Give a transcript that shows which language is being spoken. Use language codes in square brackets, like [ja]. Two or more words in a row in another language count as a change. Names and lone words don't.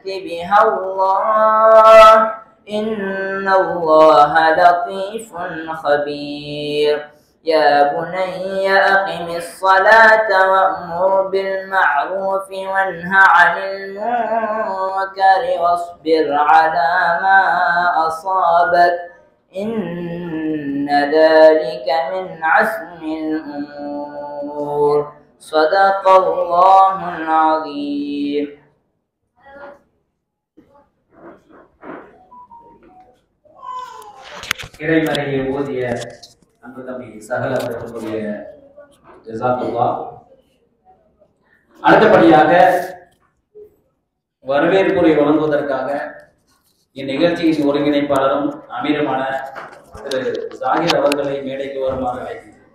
[ar] بها الله إن الله لطيف خبير يا بني أقم الصلاة وأمر بالمعروف وانه عن المنكر واصبر على ما أصابك إن ذلك من عزم الأمور صدق الله العظيم. [ta] இறைமறையை ஓதிய அன்பு தம்பி சகல அவர்களுடைய ஜஸாக்குல்லாஹ். அடுத்தபடியாக வரவேற்புரை வழங்குவதற்காக இந்நிகழ்ச்சியின் ஒருங்கிணைப்பாளரும் அமீருமான திரு ஜாகிர் அவர்களை மேடைக்கு வருமாறு அழைக்கிறேன்.